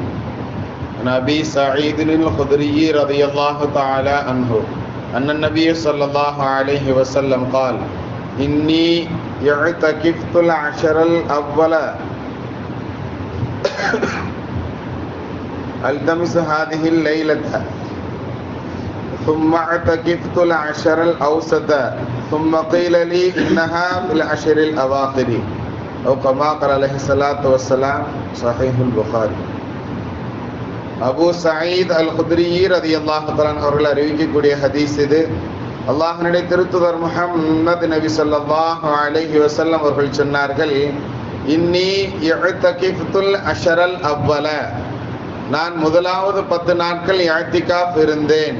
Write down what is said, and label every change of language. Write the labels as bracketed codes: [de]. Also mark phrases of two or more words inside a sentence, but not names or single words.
[ar] عن أبي سعيد الخدري رضي الله تعالى عنه أن النبي صلى الله عليه وسلم قال: إني اعتكفت العشر الأول ألتمس هذه الليلة ثم اعتكفت العشر الأوسط ثم قيل لي إنها في العشر الأواخر أو كما قال عليه الصلاة والسلام. صحيح البخاري. [ta] அபு சயீத் அல் குத்ரி [ar] رضي الله تعالى [ta] அவர்கள் அறிவிக்கக்கூடிய ஹதீஸ் இது. அல்லாஹ்வுடைய திருத்தூதர் முஹம்மது நபி [ar] صلى الله عليه وسلم [ta] அவர்கள் சொன்னார்கள், [ar] إني اعتكفت العشر الأول, [ta] நான் முதலாவது 10 நாட்கள் இஅ்திகாஃப் இருந்தேன்.